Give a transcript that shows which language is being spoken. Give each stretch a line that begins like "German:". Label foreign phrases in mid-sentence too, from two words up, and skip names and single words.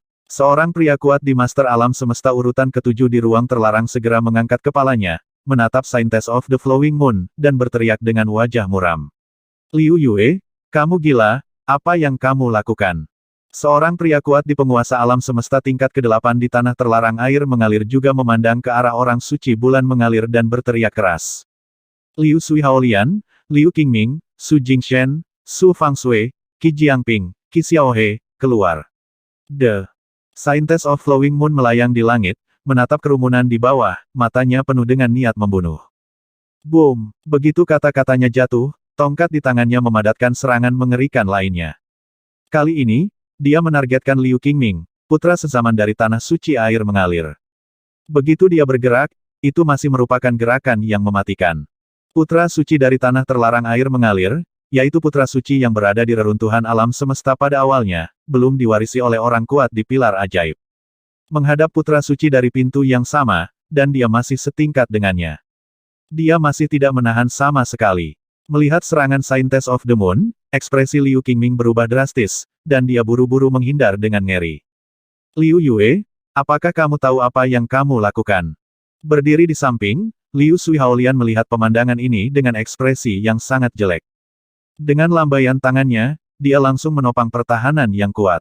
Indonesian: Seorang pria kuat di Master Alam Semesta urutan ketujuh di ruang terlarang segera mengangkat kepalanya, menatap
English: Saintes of the Flowing Moon,
Indonesian: dan berteriak dengan wajah muram. Liu Yue, kamu gila, apa yang kamu lakukan? Seorang pria kuat di penguasa alam semesta tingkat ke-8 di tanah terlarang air mengalir juga memandang ke arah orang suci bulan mengalir dan berteriak keras. Liu Sui Haolian, Liu Qingming, Su Jingshen, Su Fangshui, Qi Jiangping, Qi Xiaohe, keluar.
English: The Saintes of Flowing Moon
Indonesian: melayang di langit, menatap kerumunan di bawah, matanya penuh dengan niat membunuh. Boom! Begitu kata-katanya jatuh, tongkat di tangannya memadatkan serangan mengerikan lainnya. Kali ini, dia menargetkan Liu Qingming, putra sezaman dari tanah suci air mengalir. Begitu dia bergerak, itu masih merupakan gerakan yang mematikan. Putra suci dari tanah terlarang air mengalir, yaitu putra suci yang berada di reruntuhan alam semesta pada awalnya, belum diwarisi oleh orang kuat di pilar ajaib. Menghadap putra suci dari pintu yang sama, dan dia masih setingkat dengannya. Dia masih tidak menahan sama sekali. Melihat serangan
English: Saintes of the Moon,
Indonesian: ekspresi Liu Qingming berubah drastis, dan dia buru-buru menghindar dengan ngeri. Liu Yue, apakah kamu tahu apa yang kamu lakukan? Berdiri di samping, Liu Sui Haolian melihat pemandangan ini dengan ekspresi yang sangat jelek. Dengan lambaian tangannya, dia langsung menopang pertahanan yang kuat.